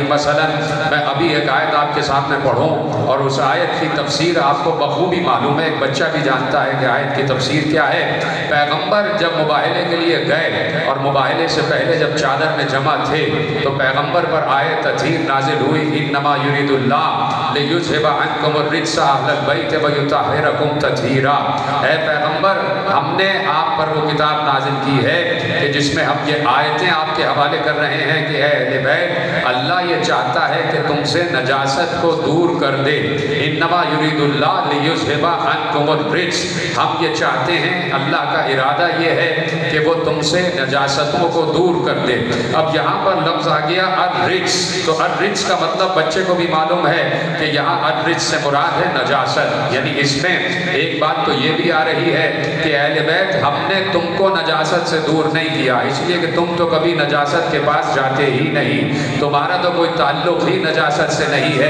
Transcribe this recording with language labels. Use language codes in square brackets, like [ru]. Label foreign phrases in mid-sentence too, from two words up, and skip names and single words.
[hi] मसलन मैं अभी एक आयत आपके सामने पढ़ूँ और उस आयत की तफसीर आपको बखूबी मालूम है, एक बच्चा भी जानता है कि आयत की तफसीर क्या है। पैगंबर जब मुबाहले के लिए गए और मुबाहले से पहले जब चादर में जमा थे तो पैगंबर पर आयत तथीर नाजिल हुई, [ar] إنما يريد الله ليذهب عنكم الرجس أهل البيت ويطهركم تطهيرا. [hi] ऐ पैगंबर, हमने आप पर वो किताब नाजिल की है कि जिसमें हम ये आयतें आपके हवाले कर रहे हैं कि ऐ अहले बैत, अल्लाह ये चाहता है कि तुमसे नजासत को दूर कर दे। [ar] إنما يريد الله ليذهب عنكم الرجس, [hi] हम ये चाहते हैं, अल्लाह का इरादा ये है कि वो तुमसे नजासतों को दूर कर दे। अब यहाँ पर लफ्ज़ आ गया अर्रिज्स, तो अर्रिज्स का मतलब बच्चे को भी मालूम है कि यहाँ अर्रिज्स से मुराद है नजासत। यानी इसमें एक बात तो ये भी आ रही है कि अहले बैत, हमने तुमको नजासत से दूर नहीं किया, इसलिए कि तुम तो कभी नजासत के पास जाते ही नहीं, तुम्हारा तो कोई ताल्लुक ही नजासत से नहीं है।